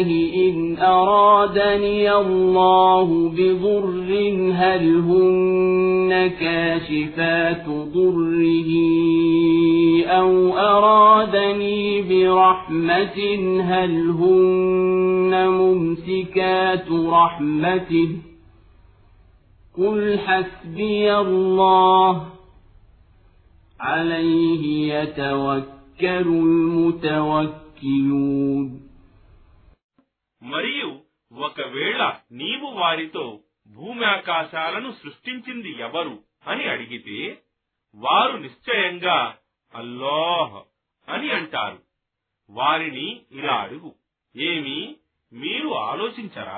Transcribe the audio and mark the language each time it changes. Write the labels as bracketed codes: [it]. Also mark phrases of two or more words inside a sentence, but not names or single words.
[ar] إن أرادني الله بضر هل هن كاشفات ضره أو أرادني برحمة هل هن ممسكات رحمته قل حسبي الله عليه يتوكل المتوكلون. [te] మరియు ఒకవేళ నీవు వారితో భూమి ఆకాశాలను సృష్టించింది ఎవరు అని అడిగితే వారు నిశ్చయంగా అల్లాహ్ అని అంటారు. వారిని ఇలా అడుగు, ఏమి మీరు ఆలోచించరా?